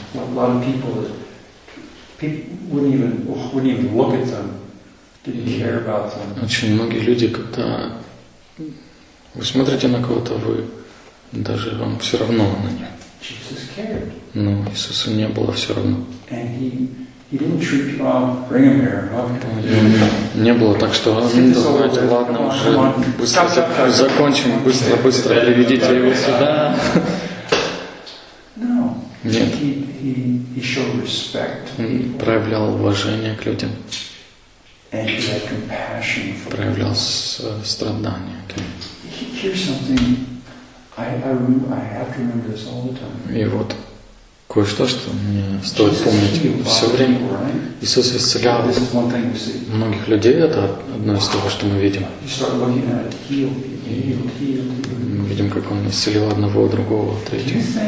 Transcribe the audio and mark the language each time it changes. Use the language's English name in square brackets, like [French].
[English] A lot of people wouldn't even look at them. Didn't care about them. [Russian] Очень многие люди, когда вы смотрите на кого-то, вы даже вам все равно на них. [English] Jesus cared. [Russian] Но Иисусу не было все равно. [English] And he didn't treat you all, bring him here. [Russian] Не было так, что давайте, ладно, уже закончим быстро, приведите его сюда. Нет. [English] He showed respect. [Russian] Проявлял уважение к людям. [English] And he had compassion for [Russian] проявлял страдания. [English] Here's something I have to remember this all the time. [Russian] И вот кое-что, что мне стоит помнить все время. Иисус исцелял многих людей. Это одно из того, что мы видим. Мы видим, как он исцелил одного, другого, третьего.